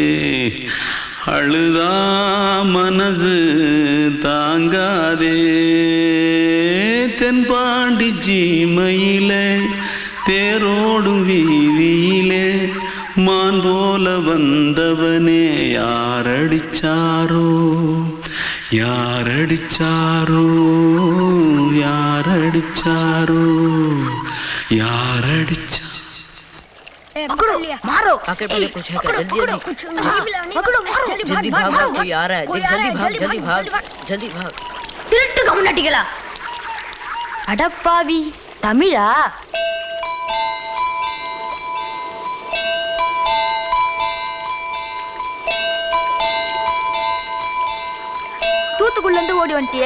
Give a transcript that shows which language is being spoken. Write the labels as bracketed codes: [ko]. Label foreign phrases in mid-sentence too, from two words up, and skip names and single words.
[ta] அழுதா மனசு தாங்காதே தென்பாண்டி சீமையிலே தேரோடும் வீதியிலே மான் போல வந்தவனே யாரடிச்சாரோ யாரடிச்சாரோ யாரடிச்சாரோ யாரடிச்சா [hi] पकड़ो मारो आके पहले कुछ है क्या? जल्दी जल्दी पकड़ो मारो जल्दी भाग भाग कोई आ रहा है जल्दी भाग जल्दी भाग [ta] திருட்டு கம்முனட்டிகளா அடப்பாவி தமிழா தூத்துக்குள்ள இருந்து ஓடி வந்துட்டியே